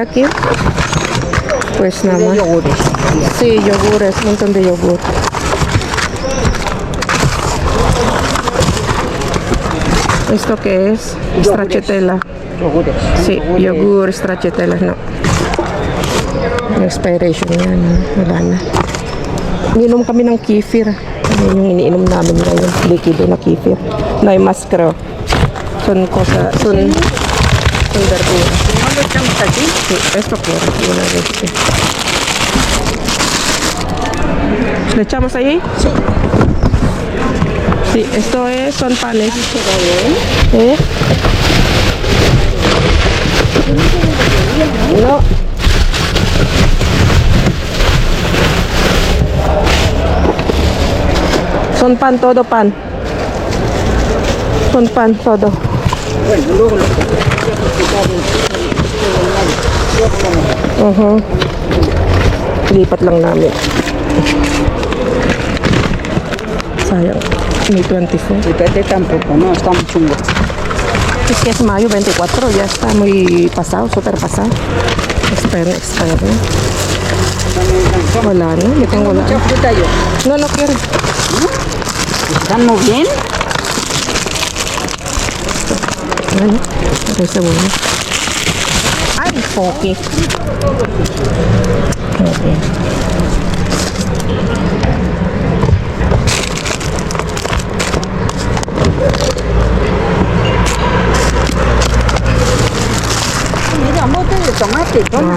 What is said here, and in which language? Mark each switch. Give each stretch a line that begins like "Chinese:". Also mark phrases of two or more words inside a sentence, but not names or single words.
Spanish: aquí, pues nada de más. yogures. Sí, yogures, un montón de yogur. ¿Esto qué es? Stracciatella. Yogures. Sí, yogur, stracciatella, no.
Filipino: Expiration yan, wala na. Ininom kami ng kefir. Yan yung iniinom namin ngayon, likido na kefir.
Spanish: No hay más creo. Son verdura. ¿No lo echamos aquí? Sí, esto quiero, una vez. ¿Le echamos ahí? Sí. Sí, son panes. ¿Eh? No. Son pan, todo pan. Son pan, todo. Bueno, luego lo
Filipino: Lipat lang namin. Sayang. May 24.
Spanish: Y Pepe tampoco, no, está muy chungo. Es que es mayo 24, ya está muy pasado, súper pasado. Espera. Wala, ¿no? Yo tengo la... Mucha fruta yo. No quiero. ¿Están muy bien?
Filipino: Ano? Ito sa buhay. Ay, poke.
Spanish: Okay. Mira, un bote de tomate, toma.